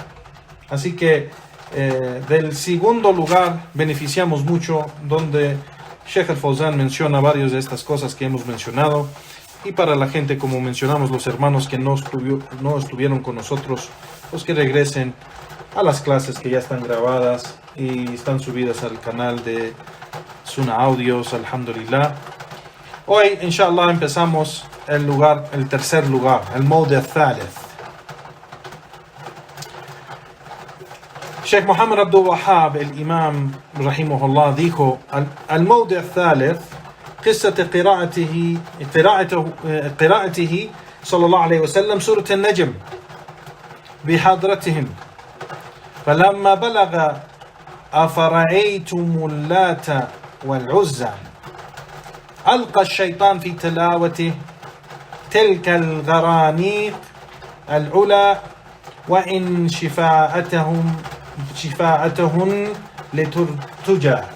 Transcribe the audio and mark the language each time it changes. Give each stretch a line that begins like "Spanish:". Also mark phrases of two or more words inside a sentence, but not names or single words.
Spanish: Así que del segundo lugar beneficiamos mucho, donde Sheikh Al-Fawzan menciona varias de estas cosas que hemos mencionado, Y para la gente, como mencionamos, los hermanos que no estuvieron con nosotros, pues que regresen a las clases que ya están grabadas y están subidas al canal de Suna Audios, alhamdulillah. Hoy, inshallah, empezamos el tercer lugar, el
Arabic: الموضع الثالث.
Spanish: Sheikh Muhammad Abdul Wahhab, el imam, rahimahullah, dijo,
Arabic: الموضع الثالث,
Spanish: قصة
Arabic: قراءته صلى الله عليه وسلم سورة النجم بحضرتهم فلما بلغ أفرأيتم اللات والعزى ألقى الشيطان في تلاوته تلك الغرانيق العلا وإن شفاءتهن لترتجى